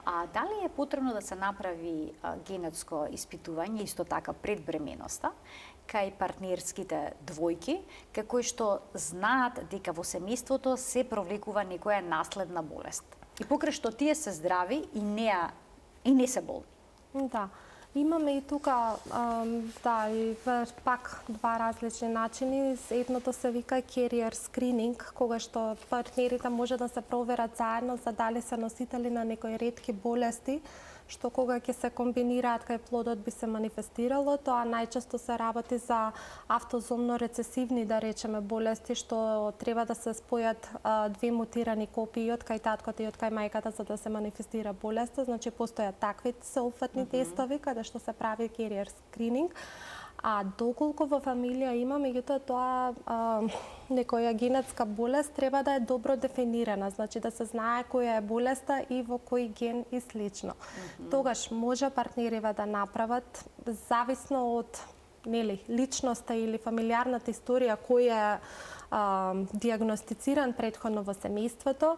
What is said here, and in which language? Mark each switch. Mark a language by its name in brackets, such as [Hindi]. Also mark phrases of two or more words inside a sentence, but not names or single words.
[Macedonian] А дали е потребно да се направи генетско испитување исто така пред бременоста кај партнерските двојки, како што знаат дека во семејството се провлекува некоја наследна болест. И покрај што тие се здрави и не се болни. Да. Имаме и тука и пак два различни начини. Едното се вика [English] carrier screening, [Macedonian] кога што партнерите може да се проверат заедно за дали се носители на некои ретки болести, што кога ќе се комбинираат кај плодот би се манифестирало. Тоа најчесто се работи за автозомно рецесивни, да речеме, болести, што треба да се спојат две мутирани копии од кај таткото и од кај мајката за да се манифестира болеста. Значи постојат такви сеопфатни тестови каде што се прави [English] carrier screening. [Macedonian] А доколку во фамилија има, меѓутоа тоа некоја генетска болест треба да е добро дефинирана, значи да се знае која е болеста и во кој ген и слично. Тогаш може партнериве да направат, зависно од личноста или фамилиарната историја кој е диагностициран претходно во семејството.